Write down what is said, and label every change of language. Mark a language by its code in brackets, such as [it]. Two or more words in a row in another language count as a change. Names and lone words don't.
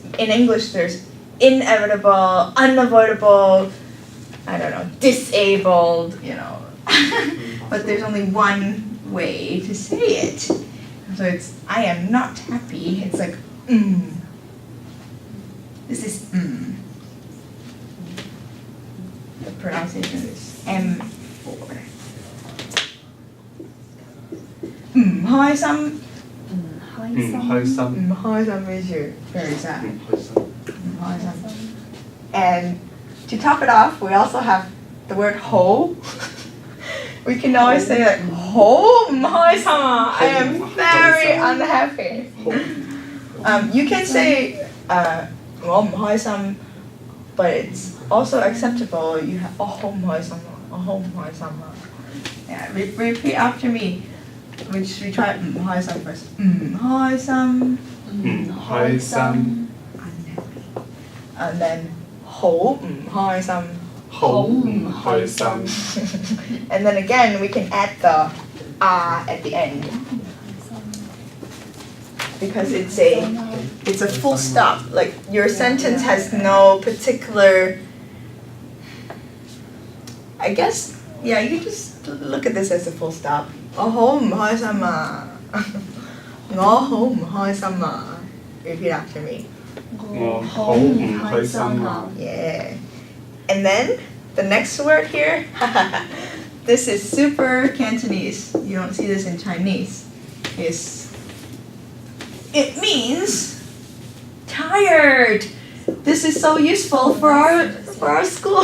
[en] In English, there's inevitable, unavoidable, I don't know, disabled, But there's only one way to say it. So it's, I am not happy. It's like, This is The pronunciation is M4. [yue] 唔開心. 開心。唔開心。唔開心 [en] means you're very sad. [yue] 唔開心。唔開心. [en] And to top it off, we also have the word ho. We can always say like [yue] 好唔開心啊 [en] I am very unhappy. You can say [yue] 我唔開心 [en] but it's also acceptable. You have [yue] 我好唔開心啊，我好唔開心啊。 [en] Yeah, repeat after me. Which we try [yue] 唔開心 [en] first. [yue] 唔開心。唔開心。 [en] And then [yue] 好唔開心。好唔開心。 [en] And then again we can add the at the end. Because it's a full stop. Like your sentence has no particular, I guess, yeah, you can just look at this as a full stop. [yue] 我好唔開心啊。我好唔開心啊。 [en] Repeat after me. [yue] 我好唔開心啊。 [en] Yeah. And then the next word here, this is super Cantonese. You don't see this in Chinese. It means tired. This is so useful for our school.